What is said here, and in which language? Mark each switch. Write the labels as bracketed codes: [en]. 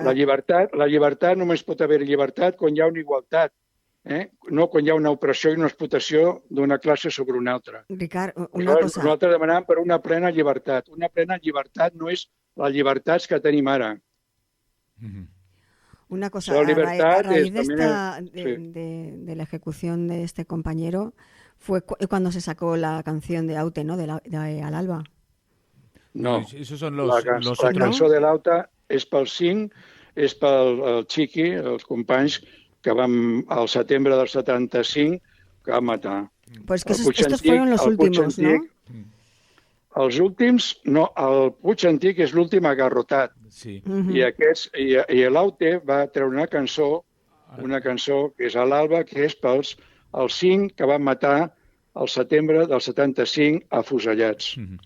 [ca] La llibertat només pot haver llibertat quan hi ha una igualtat, no quan hi ha una opressió i una explotació d'una classe sobre una altra. Ricard, una cosa... Nosaltres demanàvem per una plena llibertat. Una plena llibertat no és les llibertats que tenim ara. [es] Una cosa, a raíz de la ejecución de este compañero fue cuando se sacó la canción de Aute, ¿no? De Al Alba. No, esos son [ca] la cançó de l'Auta és pel 5, és pel Chiqui, els companys que vam al setembre del 75 que van matar. [es] Pues que estos fueron los últimos, ¿no? [ca] Els últims, no, el Puig Antic és l'últim agarrotat. Sí. I l'Aute va treure una cançó que és a l'Alba, que és pels 5 que van matar al setembre del 75 afusellats.